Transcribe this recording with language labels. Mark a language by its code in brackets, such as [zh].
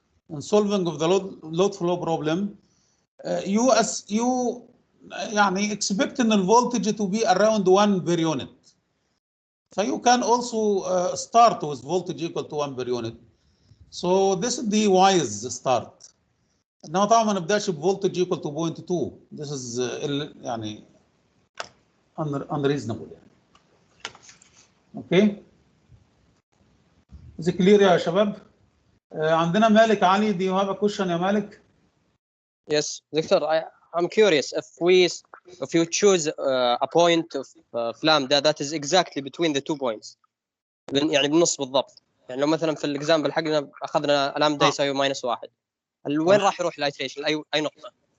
[en] In solving of the load flow problem, you يعني expect in the voltage to be around 1 per unit. So you can also start with voltage equal to 1 per unit. So this is the wise start. [ar] انما طبعا ما نبداش بفولتج [en] equal to 0.2. This is يعني unreasonable يعني. [ar] اوكي؟ [en] Is it clear [ar] يا شباب؟ عندنا مالك علي. [en] Do you have a question يا مالك؟ Yes, Doctor, I'm curious if you choose a point of lambda that is exactly between the 2 points. [ar] يعني بالنص بالضبط. يعني لو مثلا في الاكزامبل حقنا اخذنا لامدا يساوي -1، وين راح يروح الايتريشن؟ اي نقطه؟